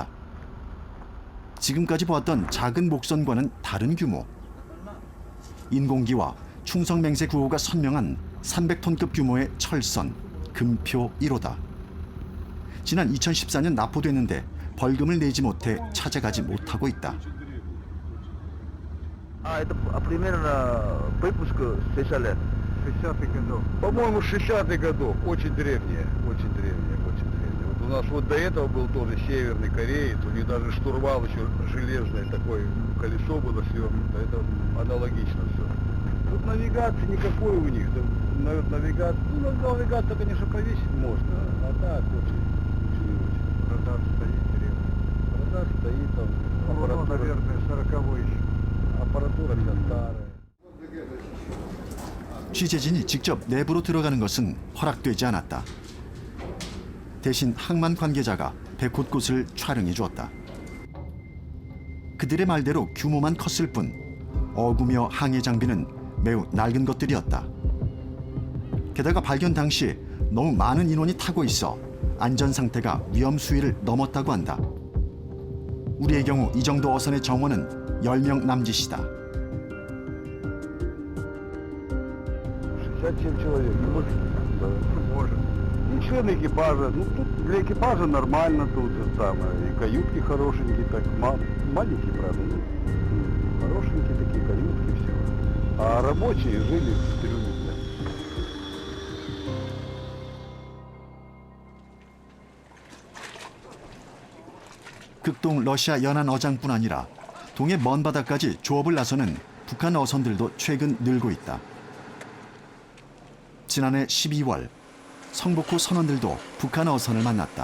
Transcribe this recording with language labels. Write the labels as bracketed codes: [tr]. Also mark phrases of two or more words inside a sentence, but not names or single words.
[ko] 지금까지 보았던 작은 목선과는 다른 규모. 인공기와 충성맹세 구호가 선명한 300톤급 규모의 철선, 금표 1호다. 지난 2014년 납포됐는데 벌금을 내지 못해 찾아가지 못하고 있다. [ru] Это примерно выпуск 60 лет. 60-х годов. По-моему, 60-х годов. Очень древние, очень древние, очень древние. Вот у нас вот до этого был тоже Северный Кореец, у них даже штурвал еще железное, такое колесо было свернуто. Это аналогично все. Тут навигации никакой у них. Навигация, ну, навигацию, конечно, повесить можно, а так очень. Радар стоит древний. Радар стоит там. Аппаратура, наверное, 40-й еще. Аппаратура вся старая. [ko] 취재진이 직접 내부로 들어가는 것은 허락되지 않았다. 대신 항만 관계자가 배 곳곳을 촬영해 주었다. 그들의 말대로 규모만 컸을 뿐 어구며 항해 장비는 매우 낡은 것들이었다. 게다가 발견 당시 너무 많은 인원이 타고 있어 안전 상태가 위험 수위를 넘었다고 한다. 우리의 경우 이 정도 어선의 정원은 10명 남짓이다. [ru] 67 человек. Может. И член экипажа. Ну, тут для экипажа нормально тут же самое. И каютки хорошенькие, так маленькие, правда. Ну, хорошенькие такие каютки, все. А рабочие жили в трюме. [ko] 극동 러시아 연안 어장뿐 아니라 동해 먼 바다까지 조업을 나서는 북한 어선들도 최근 늘고 있다. 지난해 12월 성북호 선원들도 북한 어선을 만났다.